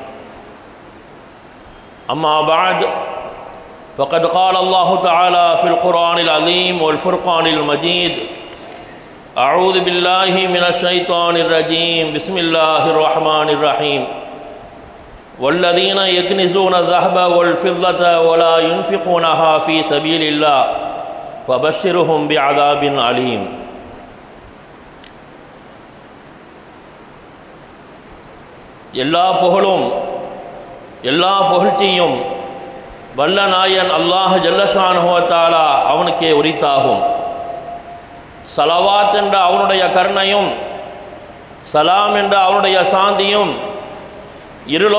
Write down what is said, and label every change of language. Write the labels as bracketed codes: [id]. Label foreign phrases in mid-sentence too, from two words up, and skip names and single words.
[ar] أما بعد فقد قال الله تعالى في القرآن العظيم والفرقان المجيد أعوذ بالله من الشيطان الرجيم بسم الله الرحمن الرحيم والذين يكنزون الذهب والفضة ولا ينفقونها في سبيل الله فبشرهم بعذاب أليم. [ta] எல்லா புகழும் எல்லா புகழ்ச்சியும் வல்ல நாயன் அல்லாஹ் [ar] جل شأنه و تعالى [ta] அவனுக்கே உரித்தாகும். ஸலவாத் என்ற அவனுடைய கருணையும் சலாம் என்ற அவனுடைய சாந்தியும் இருலோக